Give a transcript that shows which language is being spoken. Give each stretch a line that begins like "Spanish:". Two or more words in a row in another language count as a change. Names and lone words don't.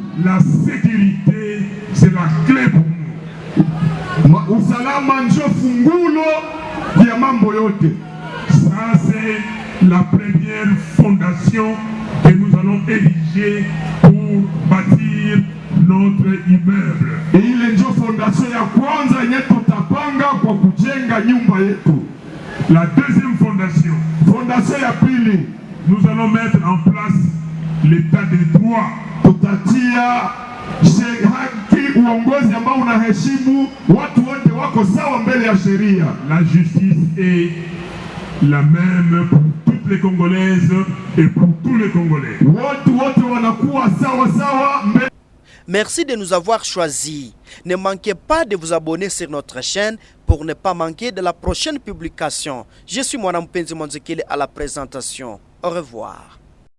French: La sécurité, c'est la clé pour nous.
Swahili: Usalama ndio fungulo ya mambo yote.
French: Ça, c'est la première fondation que nous allons ériger pour bâtir notre immeuble.
Swahili: Ile ndio fondation ya kwanza yenye tutapanga kwa kujenga nyumba yetu.
French: La deuxième fondation,
Swahili: fondation ya pili,
French: nous allons mettre en place l'état de droit.
Swahili: Tutatia haki, uongozi ambao unaheshimu watu wote wako sawa mbele ya sheria.
French: La justice est la même pour toutes les Congolaises et pour tous les Congolais.
Swahili: Watu wote wanakuwa sawa sawa mbele.
French: Merci de nous avoir choisis. Ne manquez pas de vous abonner sur notre chaîne pour ne pas manquer de la prochaine publication. Je suis Mwana Mpenzi Monzekele à la présentation. Au revoir.